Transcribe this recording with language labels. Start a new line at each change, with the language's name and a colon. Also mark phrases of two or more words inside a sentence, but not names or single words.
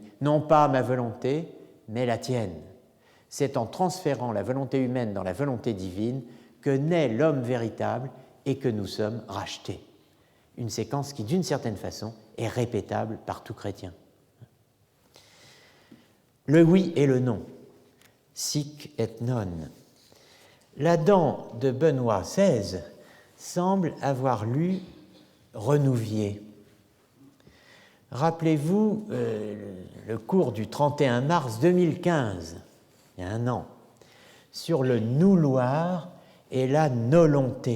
French: Non pas ma volonté, mais la tienne. C'est en transférant la volonté humaine dans la volonté divine que naît l'homme véritable et que nous sommes rachetés. Une séquence qui, d'une certaine façon, est répétable par tout chrétien. Le oui et le non.
Latin: Sic et non.
French: L'Adam de Benoît XVI semble avoir lu Renouvier. Rappelez-vous le cours du 31 mars 2015, il y a un an, sur le nouloir et la nolonté.